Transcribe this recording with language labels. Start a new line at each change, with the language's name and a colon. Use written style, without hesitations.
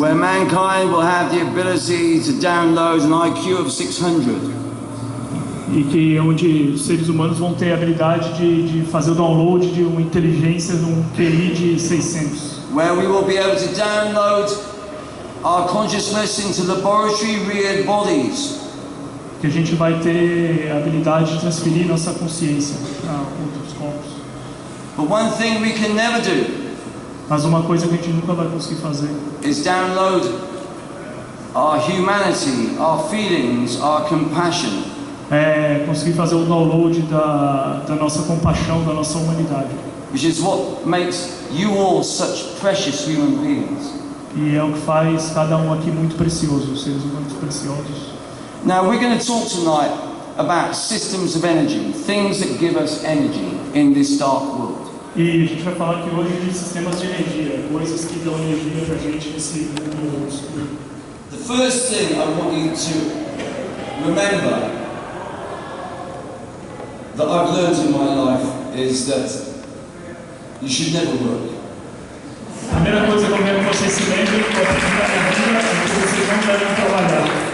English: Where mankind will have the ability to download an IQ of 600.
Portuguese: E que onde os seres humanos vão ter a habilidade de fazer o download de uma inteligência de um QI de 600.
English: Where we will be able to download our consciousness into laboratory-reared bodies.
Portuguese: Que a gente vai ter a habilidade de transferir nossa consciência para outros corpos.
English: But one thing we can never do.
Portuguese: Mas uma coisa que a gente nunca vai conseguir fazer
English: is download our humanity, our feelings, our compassion.
Portuguese: É conseguir fazer o download da nossa compaixão, da nossa humanidade.
English: Which is what makes you all such precious human beings.
Portuguese: E é o que faz cada um aqui muito precioso, seres humanos preciosos.
English: Now we're going to talk tonight about systems of energy, things that give us energy in this dark world.
Portuguese: E a gente vai falar aqui hoje de sistemas de energia, coisas que dão energia pra gente nesse mundo escuro.
English: The first thing I want you to remember that I've learned in my life is that you should never work.
Portuguese: A primeira coisa que eu quero que vocês se lembrem é que vocês não devem trabalhar.